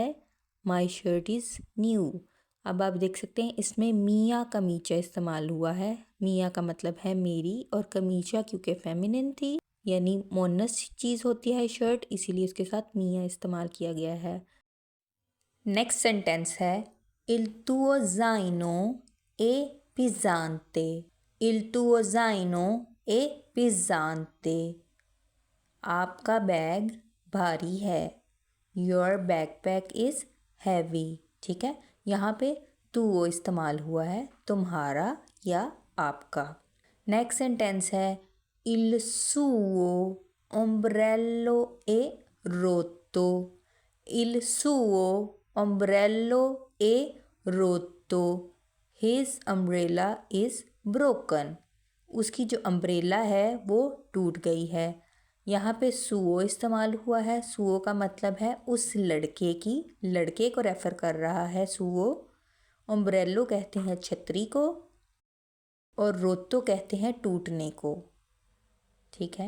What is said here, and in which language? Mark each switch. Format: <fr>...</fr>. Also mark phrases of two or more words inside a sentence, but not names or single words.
<en>my shirt is new.</en> <hi>अब आप देख सकते हैं इसमें</hi> <it>mia camicia</it> <hi>इस्तेमाल हुआ है। मिया का मतलब है मेरी, और कमीचा क्योंकि फेमिनिन थी, यानी मोनस चीज़ होती है शर्ट, इसीलिए उसके साथ मिया इस्तेमाल किया गया है।</hi> <en>next sentence</en> <it>है il tuo zaino è pesante, il tuo zaino è pesante,</it> <hi>आपका बैग भारी है।</hi> <en>your backpack is heavy,</en> <hi>ठीक है। यहाँ पे तुओ इस्तेमाल हुआ है, तुम्हारा या आपका।</hi> <en>next sentence</en> <it>है il suo ombrello è rotto, il suo ombrello è rotto,</it> <en>his umbrella is broken,</en> <hi>उसकी जो अम्ब्रेला है वो टूट गई है। यहाँ पे सुओ इस्तेमाल हुआ है। सुओ का मतलब है उस लड़के की, लड़के को रेफ़र कर रहा है सुओ। अम्ब्रेलो कहते हैं छतरी को, और रोतो कहते हैं टूटने को, ठीक है।</hi>